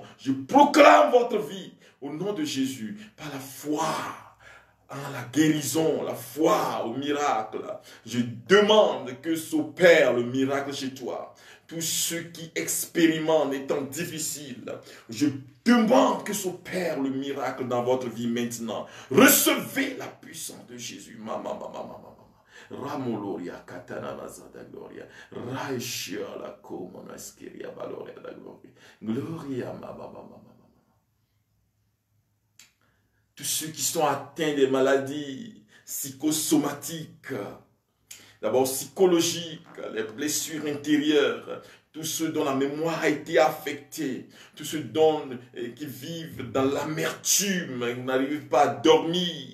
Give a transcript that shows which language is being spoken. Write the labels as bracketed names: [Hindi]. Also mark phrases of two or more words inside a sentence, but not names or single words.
[French] Je proclame votre vie au nom de Jésus, par la foi en la guérison, la foi au miracle. Je demande que s'opère le miracle chez toi. Tous ceux qui expérimentent les temps difficiles, je demande que s'opère le miracle dans votre vie maintenant. Recevez la puissance de Jésus. Ramoloria katana mazada gloria raishia la komona skeria valoria da gloria tous ceux qui sont atteints des maladies psychosomatiques, d'abord psychologiques, les blessures intérieures, tous ceux dont la mémoire a été affectée, tous ceux qui vivent dans l'amertume, qui n'arrivent pas à dormir.